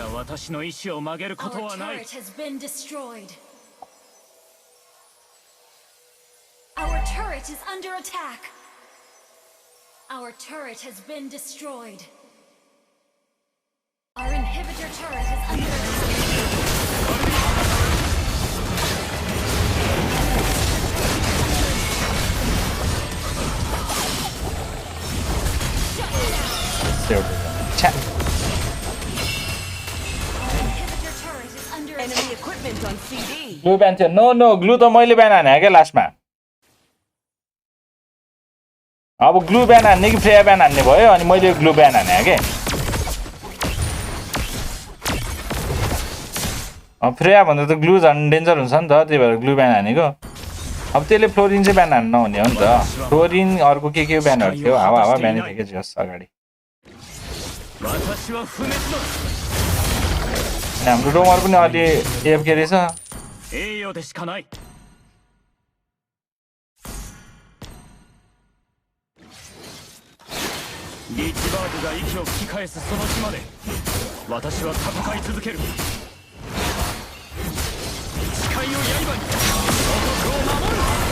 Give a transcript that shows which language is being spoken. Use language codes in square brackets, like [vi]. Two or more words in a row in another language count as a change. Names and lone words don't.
[ja] 私の意志を曲げること [en] Our [ja] はない [en] turret has been destroyed. Our turret is under attack. Our turret has been destroyed. Our inhibitor turret is under attack. Chat. Our inhibitor turret is under Enemy attack. equipment on CD. [ne] ग्लु ब्यान थियो नो ग्लु त मैले ब्यान हाने क्या लास्टमा अब ग्लु ब्यान हान्ने कि फ्रेया ब्यान हान्ने भयो अनि मैले ग्लु ब्यान हाने के अब फ्रेया भन्दा त ग्लु झन् डेन्जर हुन्छ नि त त्यही भएर ग्लु ब्यान हानेको अब त्यसले फ्लोरिन चाहिँ ब्यान हान्नु नहुने हो नि त फ्लोरिन अर्को के ब्यानहरू थियो हावा ब्यान थियो कि जस अगाडि [ja] 私は不滅だ [ne] हाम्रो रोमर पनि अलि एफके रहेछ [ja] 栄誉でしかないリッチバーグが息を吹き返すその日まで私は戦い続ける誓いを刃に王国を守る